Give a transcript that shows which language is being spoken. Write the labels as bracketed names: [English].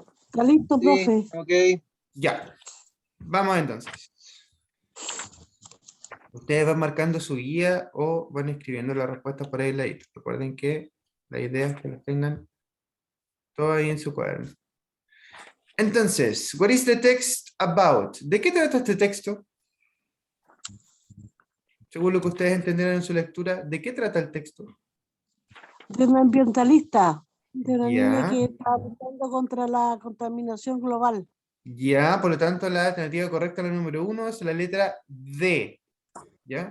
[Spanish] Está listo, Sí, profe. ok. Ya, vamos entonces. Ustedes van marcando su guía o van escribiendo las respuestas por ahí. Recuerden que la idea es que las tengan todo ahí en su cuaderno. Entonces, [English] what is the text about? [Spanish] ¿De qué trata este texto? Según lo que ustedes entendieron en su lectura, ¿de qué trata el texto? De una ambientalista, de una Ya. niña que está luchando contra la contaminación global. Ya, por lo tanto, la alternativa correcta, la número 1, es la letra D. ¿Ya?